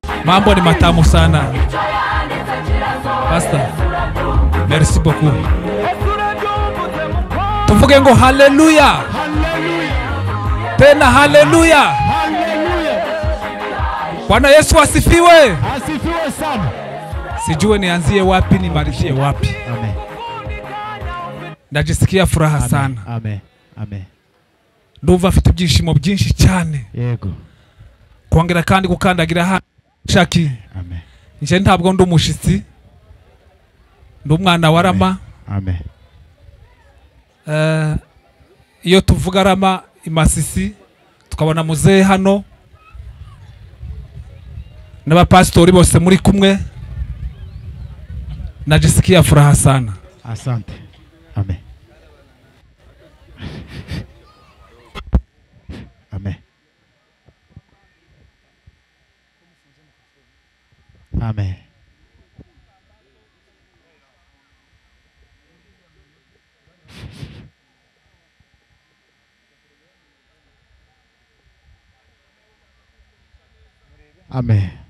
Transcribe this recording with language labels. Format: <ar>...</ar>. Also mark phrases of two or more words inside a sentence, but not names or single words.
<sw>Mambo ni matamu sana.</sw> <fr>Pastor, merci beaucoup.</fr> <rw>Tuvuge ngo haleluya.</rw> <sw>Tena haleluya. Bwana Yesu asifiwe. Asifiwe sana. Sijue nianzie wapi nimalizie wapi. Amen. Najisikia furaha sana. Amen. Amen.</sw> <rw>Ndumva afite ibyishimo byinshi cyane. Yego. Kongera kandi gukandagira hano shaki. Amen. Nje ntabwo ndi umushitsi. Ndi umwana wa Rama. Amen. Iyo tuvuga Rama imasisi tukabona muzehe hano n'abapastori bose muri kumwe,</rw> <sw>najisikia furaha sana. Asante. Amen. Amen. Amen. Amen.</sw>